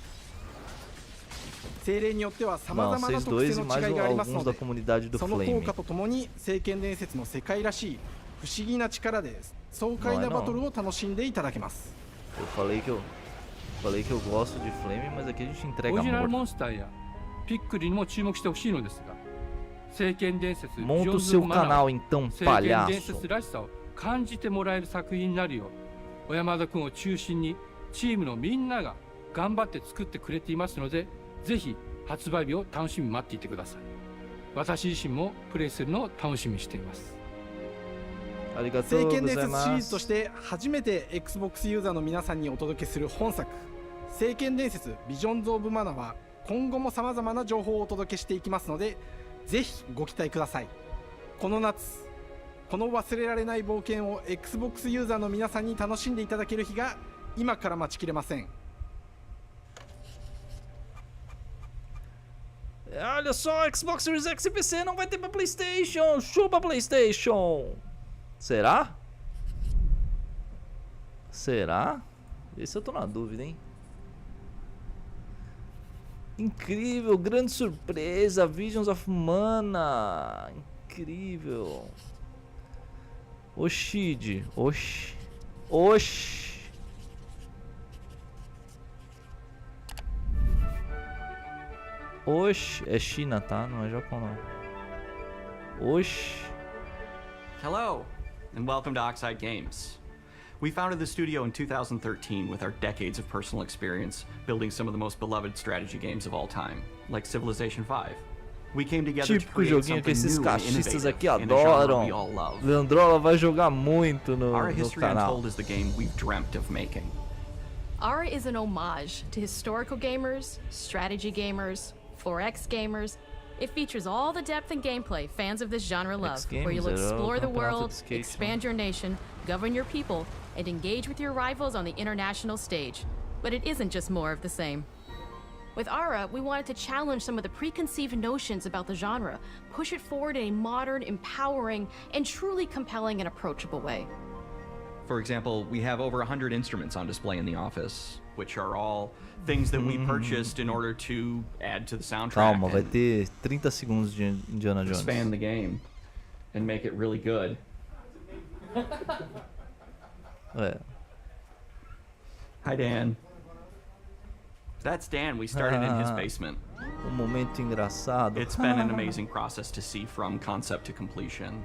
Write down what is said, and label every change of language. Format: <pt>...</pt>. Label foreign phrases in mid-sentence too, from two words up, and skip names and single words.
<ja>精霊によっては様々な特性の違いがありますので、その効果とともに聖剣伝説の世界らしい不思議な力で爽快なバトルを楽しんでいただけます。</ja> <pt>Falei que eu gosto de Flame, mas aqui a gente entrega</pt> <ja>オリジナルモンスターやピックルにも注目してほしいのですが、聖剣伝説、</ja> <pt>Monta o seu canal então,</pt> <ja>聖剣伝説らしさを感じてもらえる作品になるよう、小山田君を中心にチームのみんなが頑張って作ってくれていますので、ぜひ発売日を楽しみに待っていてください。私自身もプレイするのを楽しみにしています。聖剣伝説シリーズとして初めて Xbox ユーザーの皆さんにお届けする本作、聖剣伝説ビジョンズ・オブ・マナは今後も様々な情報をお届けしていきますので、ぜひご期待ください。この夏、この忘れられない冒険を Xbox ユーザーの皆さんに楽しんでいただける日が今から待ちきれません。</ja> <pt>Olha só, Xbox Series X e PC não vai ter pra PlayStation. Chupa PlayStation. Será? Será? Esse eu tô na dúvida, hein? Incrível, grande surpresa, Visions of Mana. Incrível. Oxide, oxi. Oxi, é China, tá? Não é Japão, não. Oxi.</pt> <en>Hello, and welcome to Oxide Games. We founded the studio in 2013 with our decades of personal experience building some of the most beloved strategy games of all time, like Civilization V. We came together to create something new and innovative in a genre we all love.</en> <pt>Leandrola vai jogar muito no</pt> <en>Our history</en> <pt>canal.</pt> <en>Untold is the game we've dreamt of making. Aura is an homage to historical gamers, strategy gamers, 4X gamers. It features all the depth and gameplay fans of this genre love, where you'll explore the world, expand your nation, govern your people, and engage with your rivals on the international stage. But it isn't just more of the same. With Aura, we wanted to challenge some of the preconceived notions about the genre, push it forward in a modern, empowering, and truly compelling and approachable way. For example, we have over 100 instruments on display in the office, which are all things that we purchased in order to add to the soundtrack.</en> <pt>Calma, vai ter 30 segundos de Indiana Jones.</pt> <en>Expand the game and make it really good. Hi, Dan. That's Dan. We started in his basement.</en> <pt>Momento engraçado.</pt> <en>It's been an amazing process to see from concept to completion.</en>